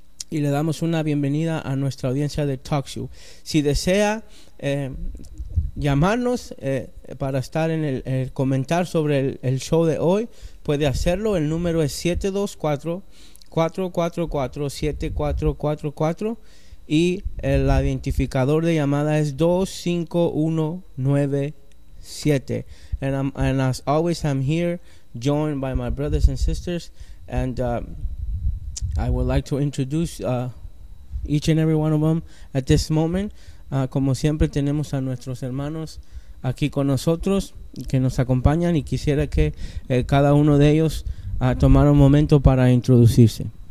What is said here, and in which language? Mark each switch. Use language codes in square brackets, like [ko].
[es] Y le damos una bienvenida a nuestra audiencia de TalkShoe. Si desea llamarnos para estar en el comentar sobre el show de hoy, puede hacerlo. El número es 724-444-7444 y el identificador de llamada es 25197. [en] And as always, I'm here joined by my brothers and sisters, and I would like to introduce each and every one of them at this moment. [es] Como siempre, tenemos a nuestros hermanos aquí con nosotros que nos acompañan, y quisiera que cada uno de ellos tomara un momento para introducirse.